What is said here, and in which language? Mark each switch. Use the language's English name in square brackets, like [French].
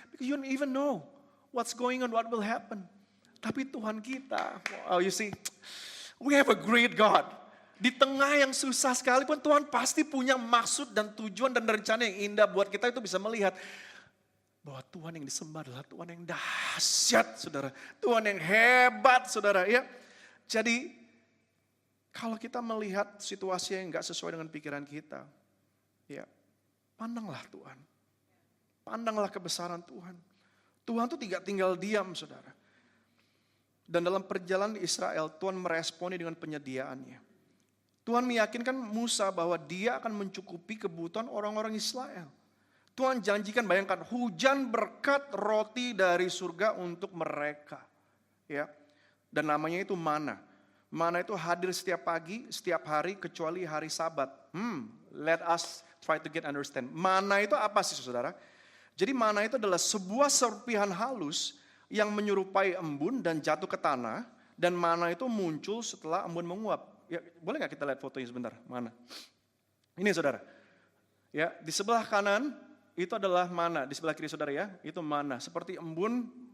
[English] Because you don't even know what's going on, what will happen. [Indonesian] Tapi Tuhan kita, [English] oh you see, we have a great God. [Indonesian] Di tengah yang susah sekalipun Tuhan pasti punya maksud dan tujuan dan rencana yang indah buat kita itu bisa melihat bahwa Tuhan yang disembah adalah Tuhan yang dahsyat, saudara. Tuhan yang hebat, saudara. Ya, jadi kalau kita melihat situasi yang nggak sesuai dengan pikiran kita, ya pandanglah Tuhan. Pandanglah kebesaran Tuhan. Tuhan tuh tidak tinggal diam, saudara. Dan dalam perjalanan di Israel, Tuhan meresponi dengan penyediaannya. Tuhan meyakinkan Musa bahwa dia akan mencukupi kebutuhan orang-orang Israel. Tuhan janjikan, bayangkan, hujan berkat roti dari surga untuk mereka. Ya. Dan namanya itu mana. Mana itu hadir setiap pagi, setiap hari, kecuali hari Sabat. [English] Let us try to get understand. [Indonesian] Mana itu apa sih, saudara? Jadi mana itu adalah sebuah serpihan halus yang menyerupai embun dan jatuh ke tanah. Dan mana itu muncul setelah embun menguap. Ya, boleh nggak kita lihat fotonya sebentar? Mana? Ini saudara. Ya, di sebelah kanan itu adalah mana. Di sebelah kiri saudara ya, itu mana. Seperti embun.